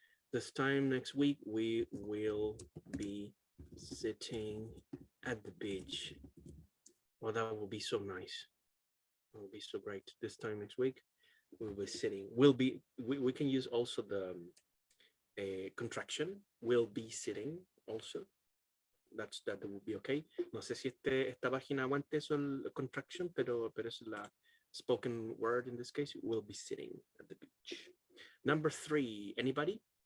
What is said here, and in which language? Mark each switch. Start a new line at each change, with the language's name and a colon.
English: This time next week, we will be sitting at the beach. Well, that will be so nice. It will be so great. This time next week, we'll be sitting. We can use also the contraction. We'll be sitting also. That will be okay.
Spanish: No sé si esta página aguante eso, el contraction, pero es la
English: spoken word in this case. We'll be sitting at the beach. Number 3, anybody?